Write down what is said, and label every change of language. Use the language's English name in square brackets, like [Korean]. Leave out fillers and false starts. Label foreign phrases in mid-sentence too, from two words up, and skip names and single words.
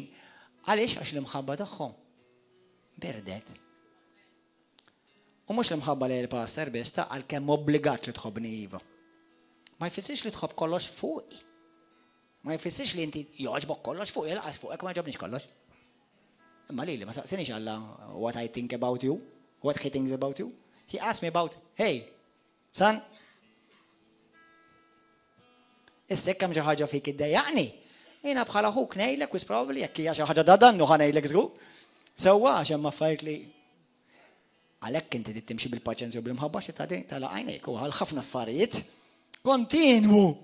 [Maltese] Għaliex għax l-imħabba tagħhom berdet. U mhux l-imħabba li l-pastor biss ta' għalkemm obbligat li tħobbni iva. Ma jfissirx li tħobb kollox fuqi. Ma jfissirx li inti joġbok kollox fuqi, laqas fuqek ma ġobniex kollox. Imma li ma saqsinix Alla [English] what I think about you, what he thinks about you. He asked me about, hey, son, [Maltese] issa kemm xi ħaġa fik iddejjaqni. Jiena bħala ħuk ngħidlek wis probably jekk hija xi ħaġa ta' dannu ħa ngħidlek żgur. Sewwa għax hemm affarijiet li għalhekk inti trid timxi bil-paċenzja u bil-mħabba xi tagħdi tala għajnejk u għal ħafna affarijiet kontinwu.